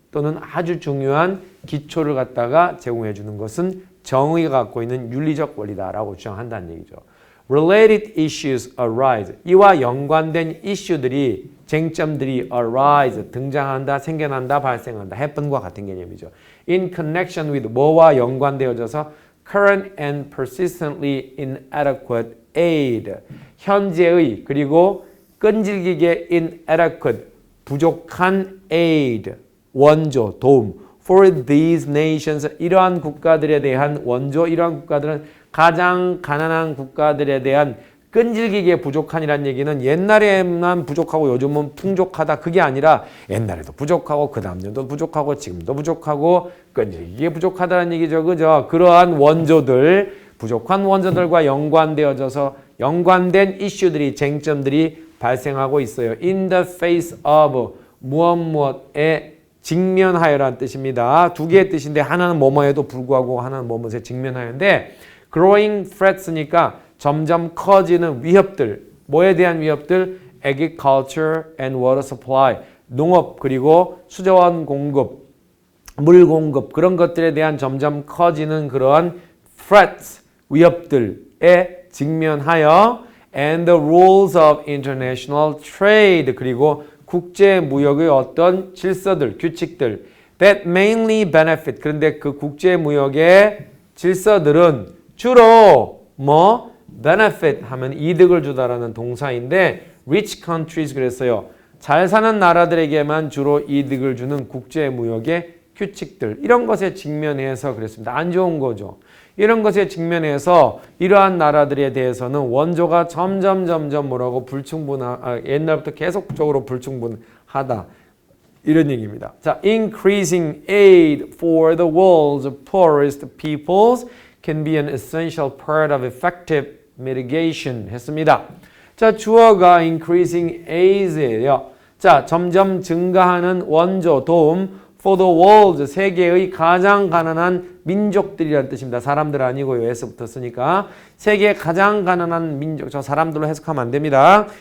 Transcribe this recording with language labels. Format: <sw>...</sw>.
<ko>또는 아주 중요한 기초를 갖다가 제공해 주는 것은 정의가 갖고 있는 윤리적 원리다라고 주장한다는 얘기죠.</ko> <en>Related issues arise.</en> <ko>이와 연관된 이슈들이 쟁점들이 arise 등장한다, 생겨난다, 발생한다. happen과 같은 개념이죠.</ko> <en>In connection with</en> <ko>뭐와 연관되어져서</ko> <en>current and persistently inadequate aid.</en> <ko>현재의 그리고 끈질기게 inadequate 부족한 aid 원조 도움</ko> <en>for these nations</en> <ko>이러한 국가들에 대한 원조 이러한 국가들은 가장 가난한 국가들에 대한 끈질기게 부족한이란 얘기는 옛날에만 부족하고 요즘은 풍족하다 그게 아니라 옛날에도 부족하고 그 다음 년도 부족하고 지금도 부족하고 끈질기게 부족하다는 얘기죠. 그죠? 그러한 원조들 부족한 원조들과 연관되어져서 연관된 이슈들이 쟁점들이 발생하고 있어요.</ko> <en>In the face of</en> <ko>무엇에 직면하여라는 뜻입니다. 두 개의 뜻인데 하나는 뭐뭐에도 불구하고 하나는 뭐뭐에 직면하여인데</ko> <en>growing threats</en> <ko>니까 점점 커지는 위협들 뭐에 대한 위협들?</ko> <en>agriculture and water supply</en> <ko>농업 그리고 수자원 공급 물 공급 그런 것들에 대한 점점 커지는 그러한 threats 위협들에 직면하여</ko> <en>and the rules of international trade</en> <ko>그리고 국제 무역의 어떤 질서들, 규칙들</ko> <en>that mainly benefit</en> <ko>그런데 그 국제 무역의 질서들은 주로 뭐 benefit 하면 이득을 주다라는 동사인데</ko> <en>rich countries</en> <ko>그랬어요. 잘 사는 나라들에게만 주로 이득을 주는 국제 무역의 규칙들 이런 것에 직면해서 그랬습니다. 안 좋은 거죠. 이런 것에 직면해서 이러한 나라들에 대해서는 원조가 점점 뭐라고 옛날부터 계속적으로 불충분하다. 이런 얘기입니다.</ko> <en>자, increasing aid for the world's poorest peoples can be an essential part of effective mitigation 했습니다.</en> <ko>자, 주어가</ko> <en>increasing aid</en> <ko>예요. 자, 점점 증가하는 원조 도움</ko> <en>for the world,</en> <ko>세계의 가장 가난한 민족들이라는 뜻입니다. 사람들 아니고요. S부터 쓰니까. 세계 가장 가난한 민족, 저 사람들로 해석하면 안 됩니다.</ko>